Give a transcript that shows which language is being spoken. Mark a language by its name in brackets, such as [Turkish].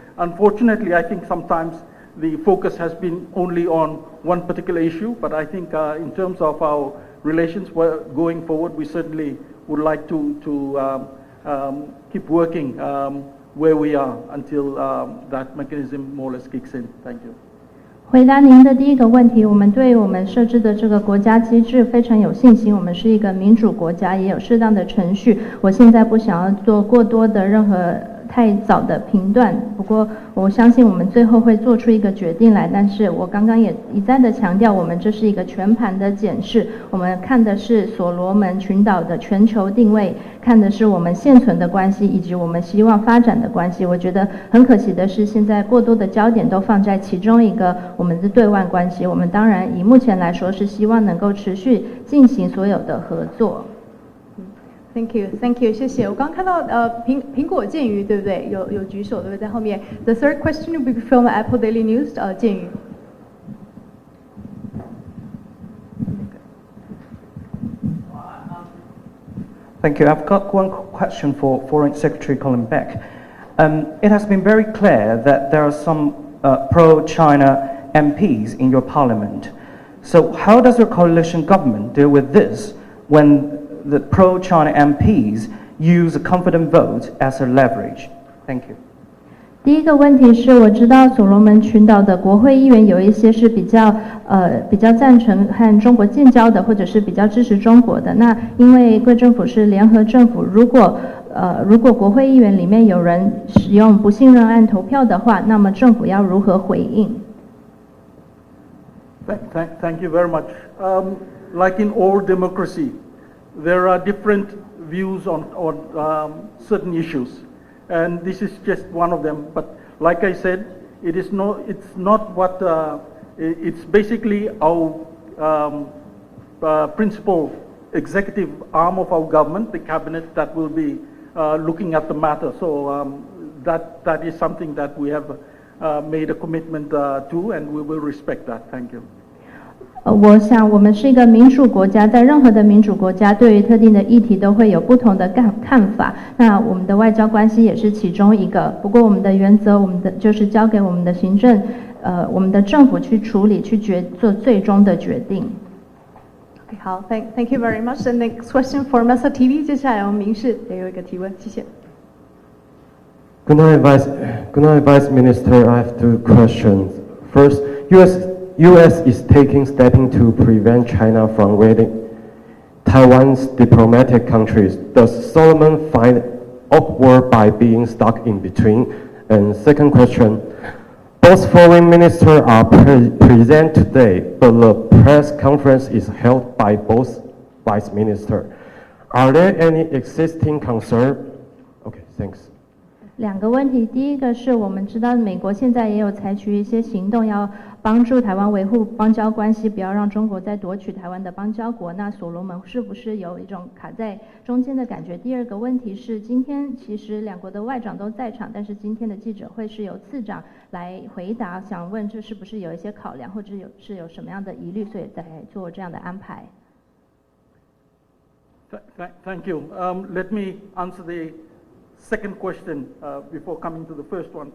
[English] Unfortunately, I think sometimes the focus has been only on one particular issue, but I think in terms of our relations going forward, we certainly would like to keep working where we are until that mechanism more or less kicks in. Thank you. [Chinese] 回答您的第一个问题，我们对我们设置的这个国家机制非常有信心。我们是一个民主国家，也有适当的程序。我现在不想要做过多的任何太早的评断，不过我相信我们最后会做出一个决定来。但是我刚刚也一再的强调，我们这是一个全盘的检视，我们看的是所罗门群岛的全球定位，看的是我们现存的关系以及我们希望发展的关系。我觉得很可惜的是，现在过多的焦点都放在其中一个我们的对外关系。我们当然以目前来说是希望能够持续进行所有的合作。 [English] Thank you， [Chinese] 谢谢。我刚看到苹果建瑜对不对？有举手对不对？在后面。 [English] The third question will be from Apple Daily News， 建瑜。 Thank you. I've got one question for Foreign Secretary Colin Beck. It has been very clear that there are some pro-China MPs in your parliament. So how does your coalition government deal with this when the pro-China MPs use a confident vote as a leverage? Thank you. [Chinese] 第一个问题是，我知道所罗门群岛的国会议员有一些是比较赞成和中国建交的，或者是比较支持中国的。那因为贵政府是联合政府，如果国会议员里面有人使用不信任案投票的话，那么政府要如何回应？ [English] Thank you very much. Like in all democracy, there are different views on certain issues, and this is just one of them. But like I said, it's not what it's basically our principal executive arm of our government, the cabinet, that will be looking at the matter. So that is something that we have made a commitment to, and we will respect that. Thank you. [Chinese] 我想我们是一个民主国家，在任何的民主国家，对于特定的议题都会有不同的看法。那我们的外交关系也是其中一个。不过我们的原则，就是交给我们的行政，我们的政府去处理，去做最终的决定。 [English] Okay, [Chinese] 好 [English] ，Thank you very much. And next question for Masa TV， [Chinese] 接下来我们民视也有一个提问，谢谢。 [English] Good night, Vice Minister. I have two questions. First, U.S. is taking steps to prevent China from raiding Taiwan's diplomatic countries, does Solomon find awkward by being stuck in between? And second question, both foreign ministers are present today, but the press conference is held by both vice ministers. Are there any existing concerns? Okay, thanks. [Chinese] 两个问题，第一个是我们知道美国现在也有采取一些行动，要帮助台湾维护邦交关系，不要让中国再夺取台湾的邦交国。那所罗门是不是有一种卡在中间的感觉？第二个问题是，今天其实两国的外长都在场，但是今天的记者会是由次长来回答，想问这是不是有一些考量，或者有什么样的疑虑，所以在做这样的安排。 [English] Thank you. Let me answer the second question before coming to the first one.